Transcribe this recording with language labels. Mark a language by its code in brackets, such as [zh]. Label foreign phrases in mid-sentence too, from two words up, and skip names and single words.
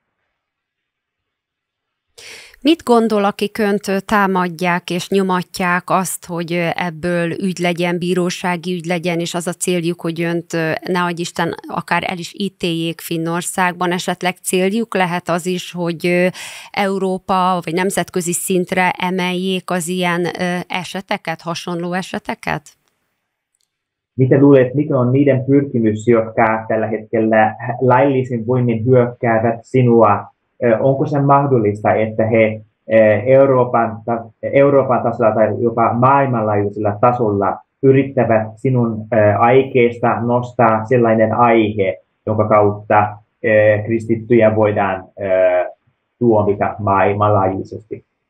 [hu] Mit gondol, akik önt támadják és nyomatják azt, hogy ebből ügy legyen, bírósági ügy legyen, és az a céljuk, hogy önt, ne adj Isten, akár el is ítéljék Finnországban, esetleg céljuk lehet az is, hogy Európa vagy nemzetközi szintre emeljék az ilyen eseteket, hasonló eseteket? [fi] Mitä luulet, mikä on niiden pyrkimys, jotka tällä hetkellä laillisin voimin hyökkäävät sinua? Onko se mahdollista, että he Euroopan tasolla tai jopa maailmanlaajuisella tasolla yrittävät sinun aikeesta nostaa sellainen aihe, jonka kautta kristittyjä voidaan tuomita maailmanlaajuisesti?